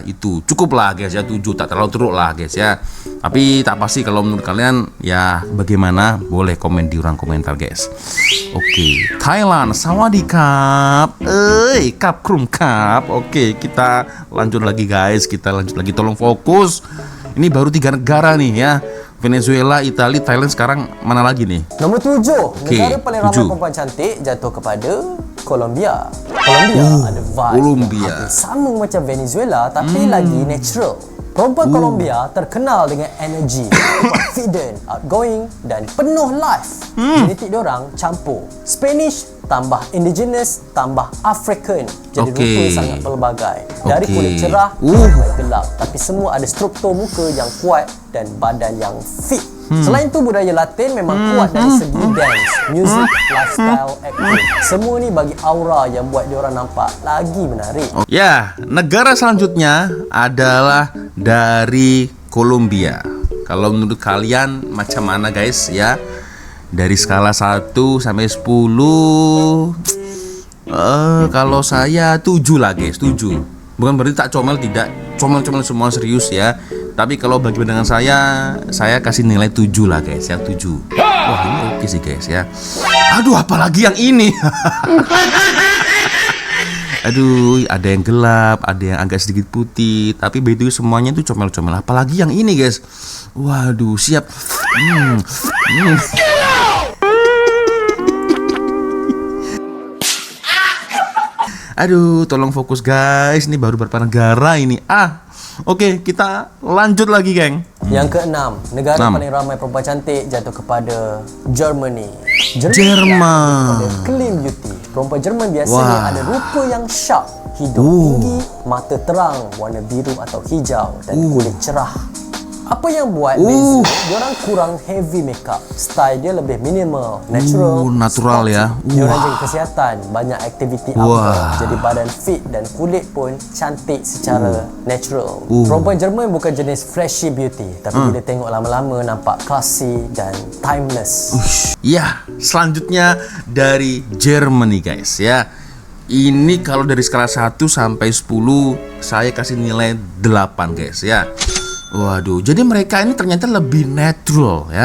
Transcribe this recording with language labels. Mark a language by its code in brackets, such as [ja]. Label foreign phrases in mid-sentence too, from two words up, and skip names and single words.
[ms] Itu cukup lah guys ya, 7, tak terlalu teruk lah guys ya. Tapi tak pasti kalau menurut kalian ya bagaimana, boleh komen di ruang komentar guys. [th] Oke, Thailand, sawadee krap. Kap krum kap. [ms] Oke, kita lanjut lagi guys, tolong fokus. Ini baru 3 negara nih ya. Venezuela, Italia, Thailand, sekarang mana lagi nih? Nombor 7, negara paling ramai 7. perempuan cantik jatuh kepada Colombia. Ada vibe Colombia. yang hampir sama macam Venezuela tapi lagi natural. Perempuan Colombia terkenal dengan energi, [en] confident, outgoing [ms] dan penuh life. Genetik diorang campur Spanish tambah indigenous tambah African. Jadi rupa sangat pelbagai. Dari kulit cerah sampai gelap, tapi semua ada struktur muka yang kuat dan badan yang fit. Selain itu, budaya Latin memang kuat dari segi [en] dance, music, lifestyle, acting. [ms] Semua ni bagi aura yang buat diorang nampak lagi menarik. Ya, negara selanjutnya adalah dari Colombia. Kalau menurut kalian macam mana guys ya? Dari skala 1 sampai 10 kalau saya 7 lah guys, 7. Bukan berarti tak comel, tidak. Comel-comel semua, serius ya. Tapi kalau bagi pandangan saya kasih nilai 7 lah guys ya, 7. Wah, ini oke sih guys ya. Aduh, apalagi yang ini. Aduh, ada yang gelap, ada yang agak sedikit putih, tapi [en] by the way [ms] semuanya itu comel-comel. Apalagi yang ini guys. Waduh, siap. Aduh, tolong fokus guys. Ini baru berapa negara ini? Oke, kita lanjut lagi, geng. Yang keenam, negara paling ramai perempuan cantik jatuh kepada Germany. Jerman. [en] Clean beauty. [ms] Perempuan Jerman biasanya ada rupa yang sharp, hidung tinggi, mata terang, warna biru atau hijau dan kulit cerah. Apa yang buat beza? Diorang kurang [en] heavy makeup. [ms] Style dia lebih minimal, natural, natural sporty. ya. Diorang jaga kesihatan, banyak aktiviti outdoor. Jadi badan fit dan kulit pun cantik secara natural. Perempuan Jerman bukan jenis [en] flashy beauty, [ms] tapi bila tengok lama-lama nampak classy dan timeless. Ya, selanjutnya dari Germany guys ya. Ini kalau dari skala 1 sampai 10 saya kasih nilai 8 guys ya. Waduh, jadi mereka ini ternyata lebih natural ya.